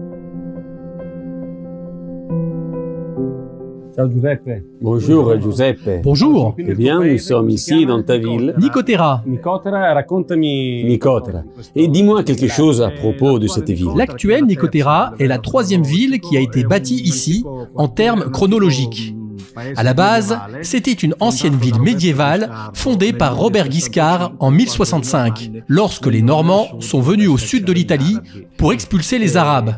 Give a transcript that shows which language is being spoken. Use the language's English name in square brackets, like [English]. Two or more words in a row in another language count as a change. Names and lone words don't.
[Italian] Ciao Giuseppe. [French] Bonjour Giuseppe. Bonjour, Eh bien, nous sommes ici dans ta ville, Nicotera. [Italian] Nicotera, raccontami... Nicotera. [French] Et dis-moi quelque chose à propos de cette ville. L'actuelle Nicotera est la troisième ville qui a été bâtie ici en termes chronologiques. À la base, c'était une ancienne ville médiévale fondée par Robert Guiscard en 1065, lorsque les Normands sont venus au sud de l'Italie pour expulser les Arabes.